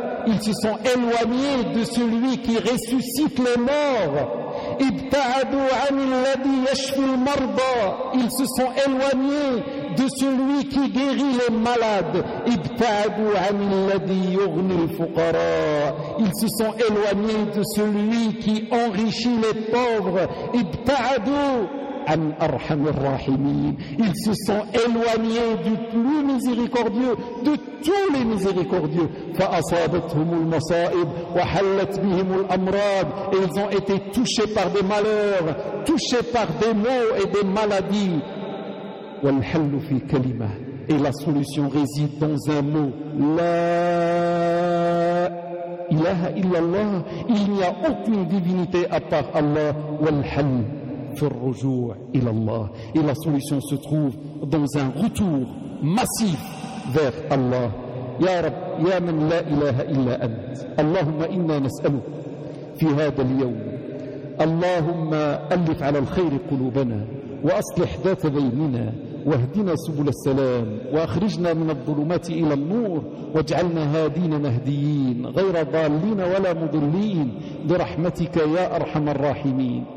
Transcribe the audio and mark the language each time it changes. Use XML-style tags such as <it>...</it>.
<fr>Ils se sont éloignés de celui qui ressuscite les morts.</fr> <ar>ابتعدوا عن الذي يشفي المرضى.</ar> <fr>Ils se sont éloignés de celui qui guérit les malades.</fr> <ar>ابتعدوا عن الذي يغني الفقراء.</ar> <fr>Ils se sont éloignés de celui qui enrichit les pauvres.</fr> <ar>ابتعدوا عن ارحم الراحمين.</ar> <fr>Ils se sont éloignés du plus miséricordieux de tous les miséricordieux.</fr> <ar>فأصابتهم المصائب وحلت بهم الأمراض.</ar> <fr>Et ils ont été touchés par des malheurs, touchés par des maux et des maladies.</fr> <ar>والحل في كلمة.</ar> <fr>Et la solution réside dans un mot.</fr> <ar>لا إله إلا الله.</ar> <fr>Il n'y a aucune divinité à part Allah.</fr> <ar>والحل في الرجوع إلى الله.</ar> <fr>Et la solution se trouve dans un retour massif vers Allah.</fr> <ar>يا رب يا من لا إله إلا أنت. اللهم إنا نسألك في هذا اليوم. اللهم ألف على الخير قلوبنا وأصلح ذات بيننا واهدنا سبل السلام وأخرجنا من الظلمات إلى النور واجعلنا هادين مهديين غير ضالين ولا مضلين برحمتك يا أرحم الراحمين.</ar>